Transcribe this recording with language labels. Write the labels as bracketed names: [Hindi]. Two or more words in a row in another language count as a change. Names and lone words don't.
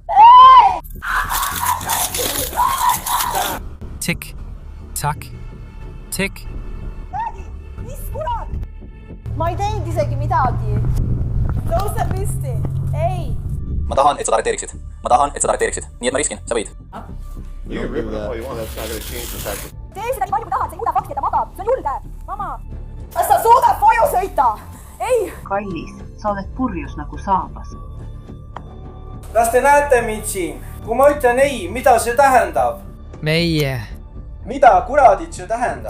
[Estonian] Tik, tak, tik. Räägi! Mis kurat? Ma ei teinud isegi midagi. Tõuse püsti! Ei! Ma tahan, et sa ta arreteeriksid. Nii et ma riskin, sa võid. [English] You can rip it all you want, that's not gonna change the fact that... [Estonian] Tee seda nii palju kui tahad, see ei muuda fakti, et ta magab. See on julge! Mama! Kas sa suudad koju sõita? Ei! Kallis, sa oled purjus nagu saabas. Kas te näete mind siin? Kui ma ütlen ei, mida see tähendab? Meie. Mida kuradit see tähendab?